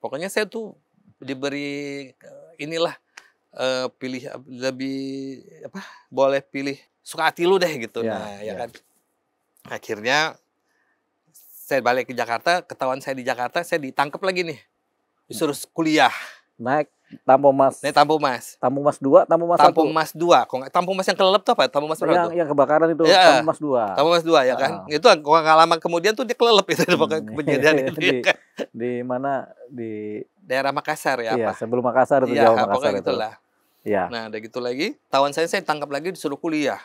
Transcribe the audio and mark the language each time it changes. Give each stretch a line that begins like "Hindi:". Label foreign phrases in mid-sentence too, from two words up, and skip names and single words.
Indonesian: Pokoknya saya tuh diberi pilih lebih boleh pilih suka hati lu deh gitu. Kan. Akhirnya saya balik ke Jakarta, ketahuan saya di Jakarta, saya ditangkap lagi nih. Disuruh kuliah. Naik Tampo Mas. Naik Tampo Mas. Tampo Mas 2, Tampo Mas 1. Tampo Mas 2. Kok enggak Tampo Mas yang kelelep tuh apa? Tampo Mas berapa tuh? Yang kebakaran itu ya, Tampo Mas 2. Tampo Mas 2 ya kan. Itu enggak lama kemudian tuh dia kelelep itu pokoknya kejadian itu. Di mana? Di daerah Makassar ya iya, apa? Sebelum Makassar itu jauh Makassar itu. Itulah. Iya. Nah, udah gitu lagi, tahun saya tangkap lagi disuruh kuliah.